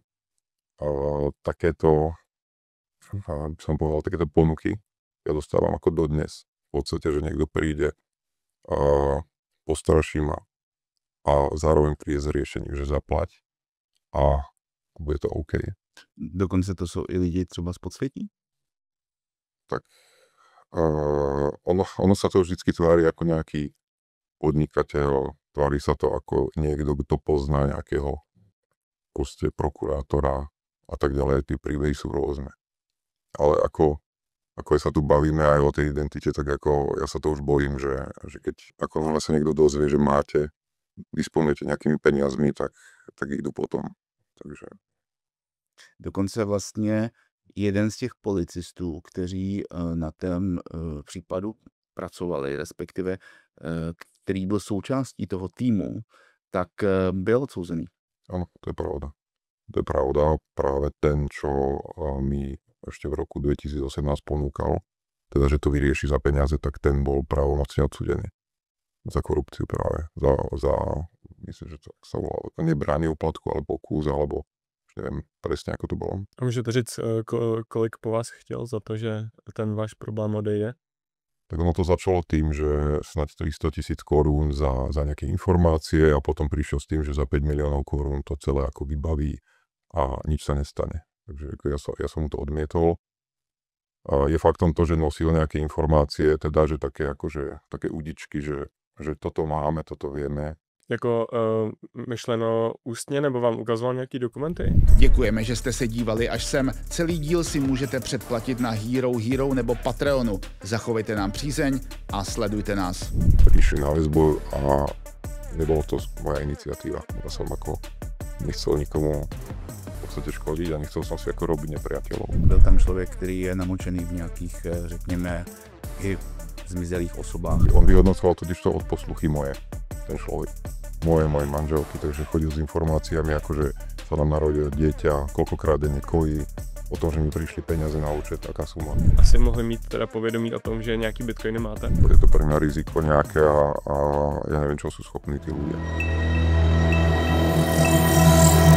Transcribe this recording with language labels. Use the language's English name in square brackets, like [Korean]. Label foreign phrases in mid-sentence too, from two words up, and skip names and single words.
[Slovak] Takéto, by som povedal, takéto ponuky ja dostávam dodnes. V podstate, že niekto príde, postraší ma a zároveň príde s riešením, že zaplať a bude to OK. [Czech] Dokonce to jsou i lidi třeba z podsvětí? [Slovak] Tak ono sa to vždycky tvári ako nejaký podnikateľ, tvári sa to ako niekto, kto pozná nejakého proste prokurátora a tak ďalej, tie príbehy sú rôzne. Ale ako sa tu bavíme aj o tej identite, tak ja sa to už bojím, že keď sa niekto dozvie, že disponujete nejakými peniazmi, tak idú potom. Takže. [Czech] Dokonce vlastně jeden z těch policistů, kteří na tom případu pracovali, respektive který byl součástí toho týmu, tak byl odsouzený. [Slovak] Áno, to je pravda. To je pravda. Práve ten, čo mi ešte v roku 2018 ponúkal, teda, že to vyrieši za peniaze, tak ten bol pravomocne odsúdený. Za korupciu práve. Za myslím, že to sa volalo. To nebrání úplatku, ale pokus, alebo už neviem presne, ako to bolo. [Czech] A můžete říct, kolik po vás chtěl za to, že ten váš problém odejde? [Slovak] Tak ono to začalo tým, že snad 300 000 korún za nejaké informácie a potom prišiel s tým, že za 5 miliónov korún to celé vybaví a nič sa nestane. Takže ja som mu to odmietol. A je faktom to, že nosil nejaké informácie, teda, že také udičky, že toto máme, toto vieme. [Czech] Myšleno ústně, nebo vám ukazoval nějaký dokumenty? Děkujeme, že jste se dívali až sem. Celý díl si můžete předplatit na Hero nebo Patreonu. Zachovejte nám přízeň a sledujte nás. [Slovak] Prišli na väzbu a nebolo to moja iniciatíva. Ja som nechcel nikomu v podstate škodiť a nechcel som si robiť nepriateľov. [Czech] Byl tam člověk, který je namočený v nějakých, řekněme, i zmizelých osobách. [Slovak] On vyhodnocoval totiž to odposluchy moje, ten človek. Moje manželky, takže chodil s informáciami, že sa nám narodilo dieťa, koľkokrát denne kojí, o tom, že mi prišli peniaze na účet, taká suma. [Czech] Asi mohli mít teda povědomí o tom, že nejaký bitcoiny máte? [Slovak] Je to pre mňa riziko nejaké a ja neviem, čo sú schopní tí ľudia.